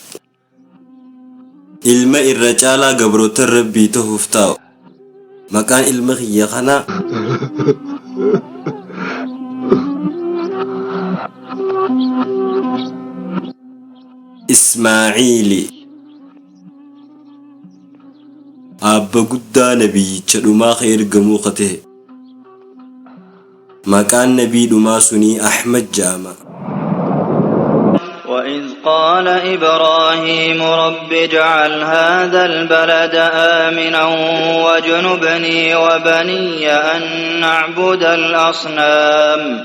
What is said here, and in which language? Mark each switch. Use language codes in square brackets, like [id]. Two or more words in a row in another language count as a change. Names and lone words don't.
[om] ilma irra caalaa gabroota rabbii ta'uuf taa'u maqaan ilma kiyya kanaa Ismaaciili abba guddaa nabiyyicha dhumaa ka ergamuu ka ta'e maqaan nabii dhumaa sunii Ahmad jaama. [ar] وإذ قال إبراهيم رب اجعل هذا البلد آمنا واجنبني وبني أن نعبد الأصنام